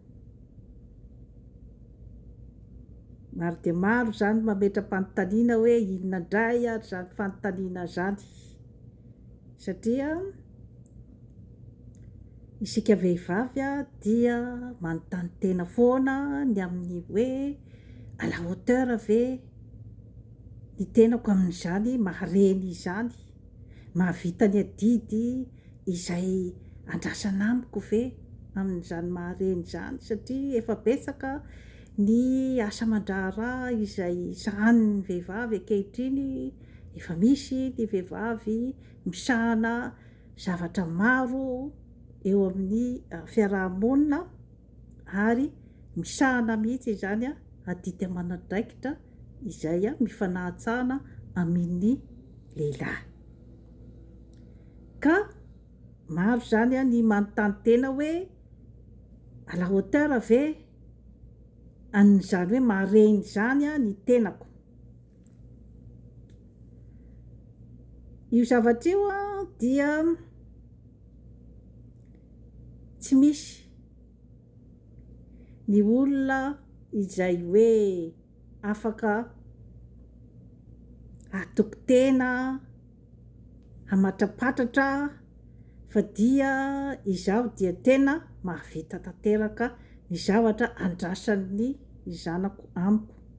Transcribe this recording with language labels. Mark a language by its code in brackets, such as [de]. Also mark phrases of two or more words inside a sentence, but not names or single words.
[mg] Maro dia maro zany mametra-panontaniana hoe inona indray ary zany fanontaniana zany, satria isika vehivavy dia manontany tena foana ny amin'ny hoe [fr] à la hauteur [mg] ve ny tenako amin'izany mahareny izany, mahavita ny adidy izay andrasana amiko ve amin'izany mahareny izany, satria efa betsaka ny asa aman-draharaha izay sahanin'ny vehivavy ankehitriny. Efa misy ny vehivavy misahana zavatra maro eo amin'ny fiarahamonina ary misahana mihitsy izany adidy aman'andraikitra izay mifanahantsahana amin'ny lehilahy. Ka maro zany ny manontany tena hoe [fr] à la hauteur [mg] ve an'izany hoe mahareny zany ny tenako? Io zavatra io dia tsy misy ny olona izay hoe afaka atoko tena hamatrapatratra fa dia izaho dia tena mahavita tanteraka ny zavatra andrasan'ny zanako amiko.